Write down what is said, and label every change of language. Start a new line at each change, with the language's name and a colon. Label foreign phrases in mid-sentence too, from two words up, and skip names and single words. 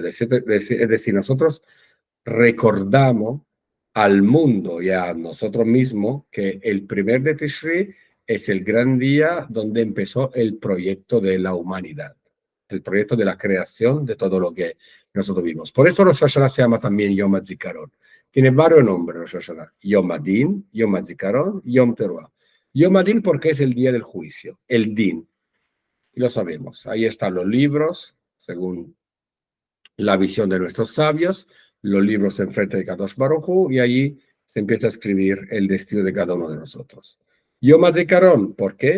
Spanish: Es decir, nosotros recordamos al mundo y a nosotros mismos que el primer de Tishri es el gran día donde empezó el proyecto de la humanidad, el proyecto de la creación de todo lo que nosotros vimos. Por eso Rosh Hashanah se llama también Yom HaZikaron. Tiene varios nombres Rosh Hashanah. Yom Adin, Yom HaZikaron, Yom Teruah. Yom Adin porque es el día del juicio, el Din. Y lo sabemos. Ahí están los libros, según la visión de nuestros sabios, los libros enfrente de Kadosh Baruj Hu, y allí se empieza a escribir el destino de cada uno de nosotros. Yom HaZikaron, ¿por qué?